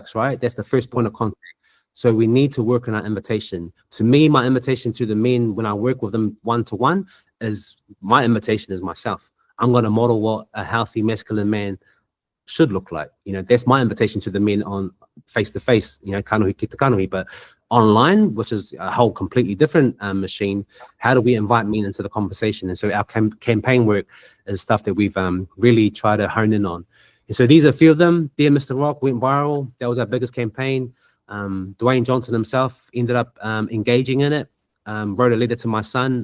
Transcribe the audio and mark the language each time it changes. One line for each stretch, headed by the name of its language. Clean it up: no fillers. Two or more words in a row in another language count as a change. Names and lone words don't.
English: That's the first point of contact. So we need to work on our invitation. To me, my invitation to the men when I work with them one-to-one is my invitation is myself. I'm going to model what a healthy masculine man should look like. You know, that's my invitation to the men on face-to-face, you know,
Māori: kanohi ki te kanohi.
English: But online, which is a whole completely different machine, how do we invite men into the conversation? And so our campaign work is stuff that we've really tried to hone in on. And so these are a few of them. Dear Mr. Rock went viral. That was our biggest campaign. Dwayne Johnson himself ended up engaging in it, wrote a letter to my son.